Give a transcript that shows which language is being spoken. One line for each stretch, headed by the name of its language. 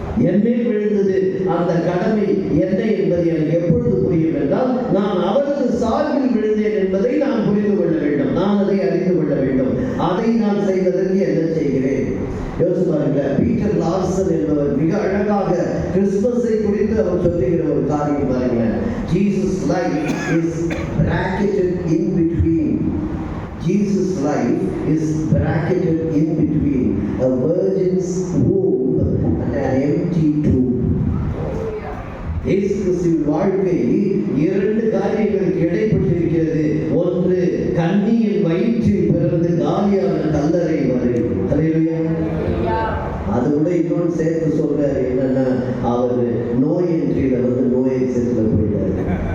Tamil: என் மேல் விழுந்தது அந்த கடமை என்ன என்பது எனக்கு எப்பொழுது புரியும் என்றால், நான் அவரது சார்பில் விழுந்தேன் என்பதை நான் புரிந்து கொள்ள வேண்டும், நான் அதை அறிந்து கொள்ள வேண்டும். அதை நான் செய்வதற்கு என்ன செய்கிறேன்? யோசிச்சு பாருங்க. பீட்டர் லார்சன் என்பவர் மிக அழகாக கிறிஸ்துமஸை குறித்து அவர் சொல்லுகிற ஒரு காரியம் பாருங்க.
English: Jesus' life is bracketed in between. Jesus' life is bracketed in between a virgin's womb and an empty tomb.
Tamil: இயேசு கிறிஸ்துவின் வாழ்க்கை இரண்டு காரியங்களுக்கு இடைப்பட்டிருக்கிறது. ஒன்று, கன்னியின் வயிற்றில் பிறந்து காலியான கல்லறை வரை. ஹல்லேலூயா. அதோட இன்னொன்று சேர்த்து சொல்றாரு, என்னன்னா அவர் நோய் என்ட்ரியில வந்து நோய் எக்ஸிட்ல போயிட்டாரு.